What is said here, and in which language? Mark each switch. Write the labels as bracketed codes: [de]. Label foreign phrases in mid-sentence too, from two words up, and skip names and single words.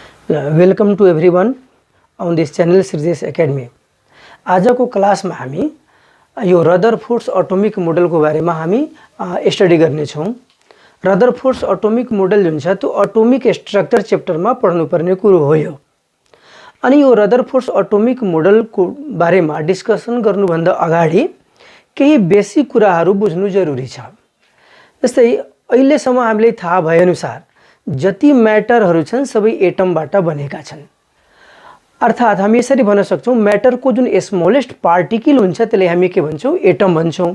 [en] welcome to everyone on this channel सिर्जेस एकेडमी। [ne] आज को क्लास में हामी यो रदरफोर्ड्स [en] atomic model [ne] को बारे में हामी स्टडी करने छौं। रदरफोर्ड्स [en] atomic model [ne] जुन छ त्यो [en] atomic structure chapter [ne] में पढ्नु पर्ने कुरो हो यो। अनि यो रदरफोर्ड्स [en] atomic model [ne] को बारे में डिस्कसन गर्नुभन्दा अगाडि केही बेसिक कुराहरू बुझ्नु जरुरी छ। जस्तै अहिलेसम्म हामीले थाहा भए अनुसार जति म्याटरहरू छन् सबै एटमबाट बनेका छन्। अर्थात् हामी यसरी भन्न सक्छौं म्याटरको जुन [en] smallest particle [ne] हुन्छ त्यसलाई हामी के भन्छौं, एटम भन्छौं।